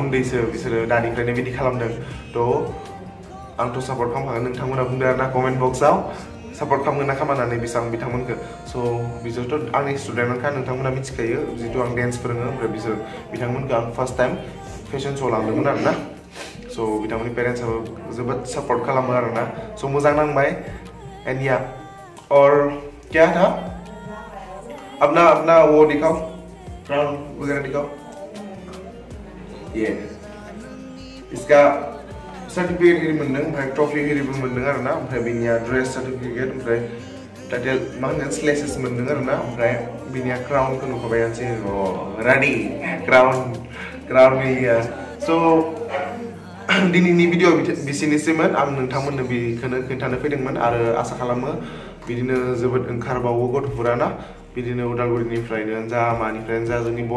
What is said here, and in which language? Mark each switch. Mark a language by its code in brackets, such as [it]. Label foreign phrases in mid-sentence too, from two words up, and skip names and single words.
[brx] उन्दैसो बिसोरो दानिफ्रायनो बिदि खालामदों थ' आंथ' सापर्ट खालामखागोन नोंथांमोना बुंदो आरोना कमेन्ट बक्सआव सापर्ट खालामगोन ना खालामनानै बेसेबां बिथांमोनखौ स' बिसोरथ' आंनि स्टुडेन्टखा नोंथांमोना मिथिखायो जितु आं डेन्स फोरोङो ओमफ्राय बिथांमोनखौ आं [en] first time [brx] फेशन श' लांदोंमोन आरोना स' बिथांमोननि पेरेन्टसआबो जोबोद सापर्ट खालामो आरोना स' मोजां नांबाय एन्ड [hi] या और क्या था अपना वो दिखाओ क्राउन वगैरह दिखाओ ये इसका सर्टिफिकेट [brx] हिरि मोनदों ओमफ्राय ट्रफि हिरिबो मोनदों आरोना ओमफ्राय बिनिया ड्रेस सर्टिफिकेट ओमफ्राय टाइटेल मा होनगोन स्लेसेस मोनदों आरोना ओमफ्राय बिनिया क्राउनखौ नुखाबायानोसै [en] ready crown [brx] होयो स' दिनैनि भिडिअ बिसिनिसैमोन आं नोंथांमोननो बेखौनो खोन्थानो फैदोंमोन आरो आसा खालामो बिदिनो जोबोद ओंखारबावो गथ'फोरा ना बिदिनो उदालगुरिनिफ्रायनो जा मानिफ्रायनो जा जोंनि बर'